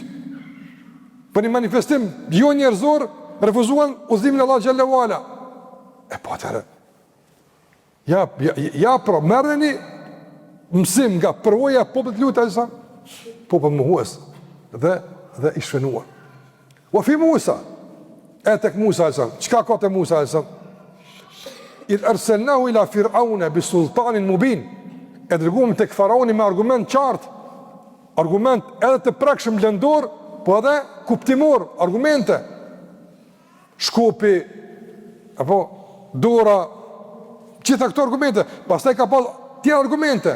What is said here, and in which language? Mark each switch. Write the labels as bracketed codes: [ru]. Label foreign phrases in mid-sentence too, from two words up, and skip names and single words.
[sq] Për një manifestim jo njerëzor, refuzuan udhëzimin e [ar] الله جل وعلا. [sq] E po atëherë. Ja pra, merreni mësim nga përvoja popullit të lutë sa popull mohues dhe i shënuar. [ar] وفي موسى, [sq] e tek Musa sa, çka ka te Musa sa? [ar] إذ أرسلناه إلى فرعون بسلطان مبين. [sq] E dërguam tek faraoni me argument qartë. Argument edhe të prekshëm lëndor, po edhe kuptimor, argumente. Shkopi apo dora, gjitha këto argumente, pastaj ka pas tjera argumente.